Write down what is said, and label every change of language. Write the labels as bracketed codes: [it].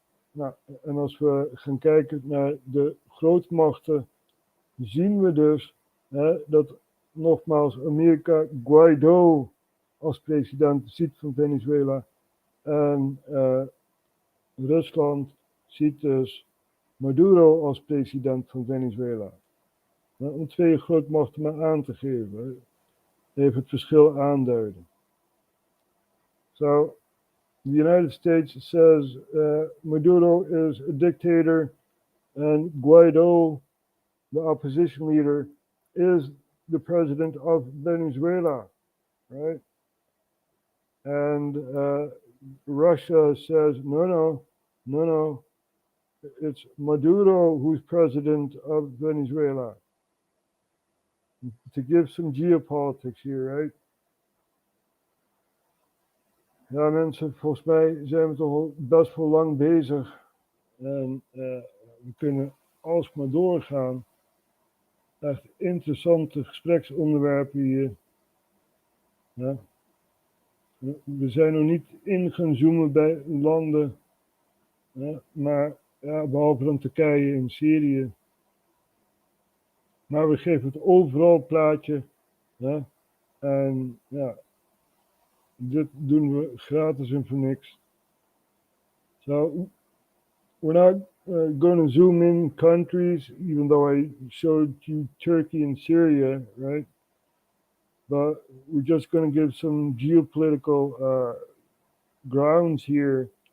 [nl] Nou, en als we gaan kijken naar de grootmachten, zien we dus dat nogmaals Amerika Guaido als president ziet van Venezuela. En Rusland ziet dus Maduro als president van Venezuela. Om twee grootmachten maar aan te geven, even het verschil aanduiden. [en] So, the United States says Maduro is a dictator and Guaido, the opposition leader, is the president of Venezuela, right? And Russia says, no, it's Maduro who's president of Venezuela. To give some geopolitics here, right? [nl] Ja mensen, volgens mij zijn we toch al best wel lang bezig. En we kunnen alsmaar doorgaan. Echt interessante gespreksonderwerpen hier. Ja. We zijn nog niet in gaan zoomen bij landen. Ja, maar ja, behalve dan Turkije en Syrië. Maar we geven het overal plaatje. Ja. En ja, dit doen we gratis en voor niks. [en] So, we're not going to zoom in countries, even though I showed you Turkey and Syria, right? But we're just going to give some geopolitical grounds here.